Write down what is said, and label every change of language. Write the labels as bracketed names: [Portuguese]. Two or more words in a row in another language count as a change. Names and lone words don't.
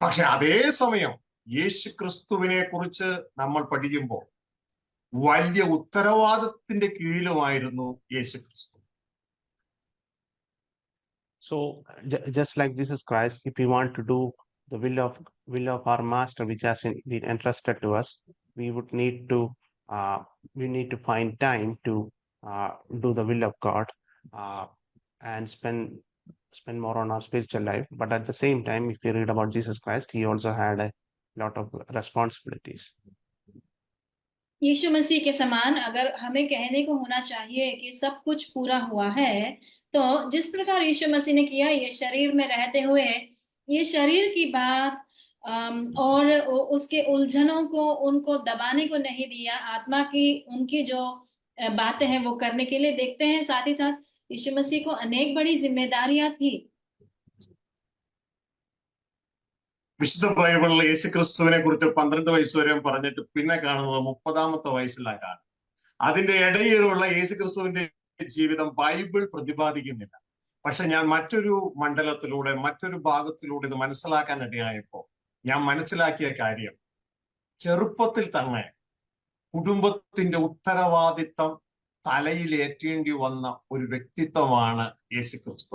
[Malayalam] പക്ഷെ അതേ സമയം യേശു ക്രിസ്തുവിനെ കുറിച്ച് നമ്മൾ പഠിക്കുമ്പോൾ വലിയ ഉത്തരവാദിത്തത്തിന്റെ കീഴിലുമായിരുന്നു യേശു ക്രിസ്തു. [English] So just like Jesus Christ, if we want to do the will of our master, which has been entrusted to us, we would need to find time to do the will of God, and spend more on our spiritual life. But at the same time, if you read about Jesus Christ, he also had a lot of responsibilities. [Hindi] यीशु मसीह के समान अगर हमें कहने को होना चाहिए कि सब कुछ पूरा हुआ है, तो जिस प्रकार यीशु मसीह ने किया, ये शरीर में रहते हुए ये शरीर की बात और उसके उलझनों को उनको दबाने को नहीं दिया, आत्मा की उनकी जो बातें हैं वो करने के लिए देखते हैं। साथ ही साथ यीशु मसीह को अनेक बड़ी जिम्मेदारियां थी। [Malayalam] വിശുദ്ധ ബൈബിളിൽ യേശു ക്രിസ്തുവിനെ കുറിച്ച് 12 വയസ്സ് വരെ പറഞ്ഞിട്ട് പിന്നെ കാണുന്നത് 30-ാമത്തെ വയസ്സിലാണ്. അതിന്റെ ഇടയിലുള്ള യേശു ക്രിസ്തുവിന്റെ ജീവിതം ബൈബിൾ പ്രതിപാദിക്കുന്നില്ല. പക്ഷെ ഞാൻ മറ്റൊരു മണ്ഡലത്തിലൂടെ മറ്റൊരു ഭാഗത്തിലൂടെ ഇത് മനസ്സിലാക്കാൻ ഇടയായപ്പോൾ ഞാൻ മനസ്സിലാക്കിയ കാര്യം, ചെറുപ്പത്തിൽ തന്നെ കുടുംബത്തിന്റെ ഉത്തരവാദിത്തം തലയിലേറ്റേണ്ടി വന്ന ഒരു വ്യക്തിത്വമാണ് യേശു ക്രിസ്തു.